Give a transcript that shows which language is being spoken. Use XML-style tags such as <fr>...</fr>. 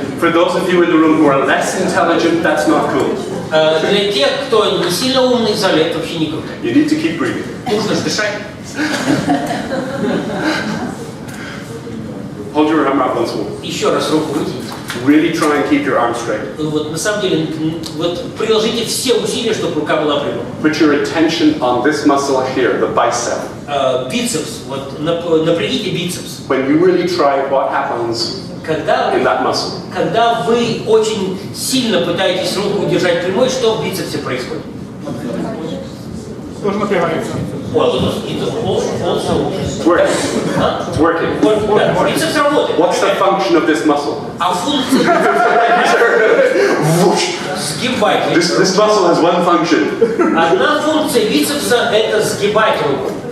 <en>For those of you in the room who are less intelligent, that's not cool.</en> <ru>Для тех, кто не сильно умный в зале, это вообще не круто.</ru> <en>You need to keep breathing.</en> <ru>Нужно же дышать.</ru> <en>Hold your arm out once more.</en> <ru>Еще раз руку вытяните.</ru> <en>Really try and keep your arm straight.</en> <ru>Вот на самом деле, вот приложите все усилия, чтобы рука была прямой.</ru> <en>Put your attention on this muscle here, the bicep.</en> <ru>Бицепс, вот напрягите бицепс.</ru> <en>When you really try, what happens in that muscle?</en> <ru>Когда вы очень сильно пытаетесь руку удержать прямой, что в бицепсе происходит? Тоже напрягается.</ru> <en>It's working. It's working.</en> <ru>Бицепс работает.</ru> <en>What's the function of this muscle?</en> <ru>А функция сгибать.</ru> <en>This muscle has one function.</en> <ru>Одна функция бицепса – это сгибать руку.</ru>